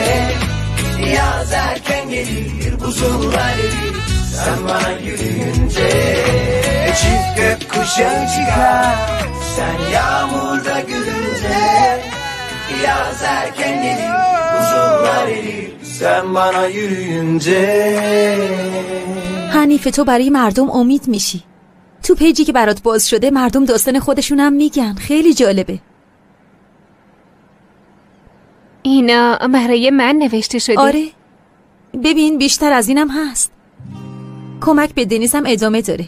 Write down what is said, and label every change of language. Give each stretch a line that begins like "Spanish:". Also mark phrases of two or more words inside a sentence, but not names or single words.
Turkish: Yaz erken gelir, buzullar erir, sen bana yürüyünce. Çift gökkuşağı çıkar, sen yağmurda gülünce. Yaz erken gelir, buzullar erir, sen bana yürüyünce.
Persian: حنیفه تو برای مردم امید میشی. تو پیجی که برات باز شده مردم داستان خودشونم میگن. خیلی جالبه. اینا برای من نوشته شده؟ آره. ببین بیشتر از اینم هست. کمک به دنیزم ادامه داره.